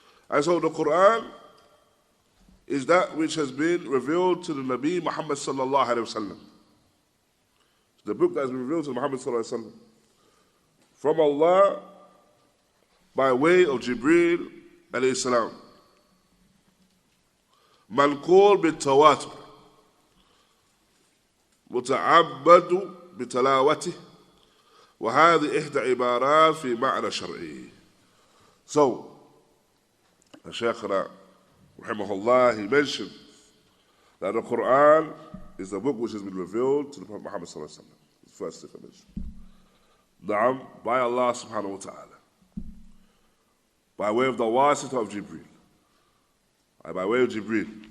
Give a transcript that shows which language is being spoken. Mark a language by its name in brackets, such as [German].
[English] And so the Qur'an is that which has been revealed to the Nabi Muhammad sallallahu alayhi wa sallam. The book that has been revealed to Muhammad sallallahu alayhi wa sallam from Allah by way of Jibreel alayhi salam. [Arabic] منقول بالتواتر متعبد بتلاوته وهذه إحدى عبارات في معنى شرعي. [English] So, Sheikhna rahimahullah, he mentioned that the Qur'an is the book which has been revealed to the Prophet Muhammad sallallahu alaihi wasallam. The first thing I mentioned. Na'am, by Allah subhanahu wa ta'ala, by way of the wasita of Jibreel, by way of Jibreel.